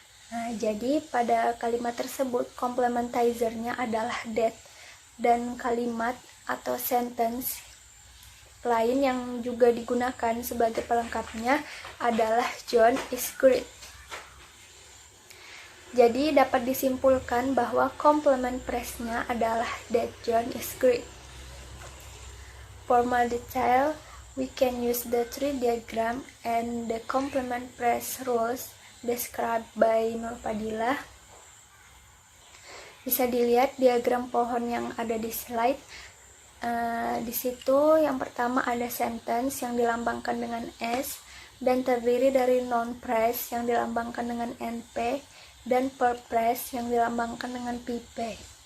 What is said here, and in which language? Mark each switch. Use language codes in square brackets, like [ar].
[id] Nah, jadi pada kalimat tersebut complementizer-nya adalah that, dan kalimat atau sentence lain yang juga digunakan sebagai pelengkapnya adalah John is great. Jadi dapat disimpulkan bahwa complement phrase-nya adalah that John is great. [en] For more detail, we can use the tree diagram and the complement phrase rules described by Nur Fadila. [id] Bisa dilihat diagram pohon yang ada di slide. Di situ yang pertama ada sentence yang dilambangkan dengan S dan terdiri dari noun phrase yang dilambangkan dengan NP dan verb phrase yang dilambangkan dengan PP.